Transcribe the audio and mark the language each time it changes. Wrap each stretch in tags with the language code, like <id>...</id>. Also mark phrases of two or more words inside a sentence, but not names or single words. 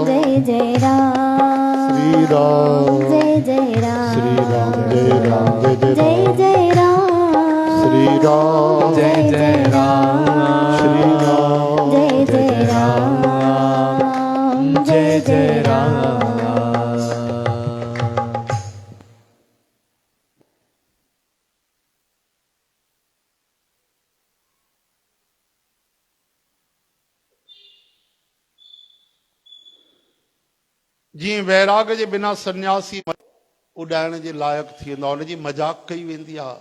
<hi>जय जय राम, श्री राम जय जय राम, श्री राम जय राम जय जय जय राम, श्री राम जय जय राम, श्री राम जय जय राम, जय जय राम।</hi> <sd>जीअं वैराग जे बिना सन्यासी उॾाइण जे लाइक़ु थी वेंदो आहे, हुनजी मजाक कई वेंदी आहे।</sd>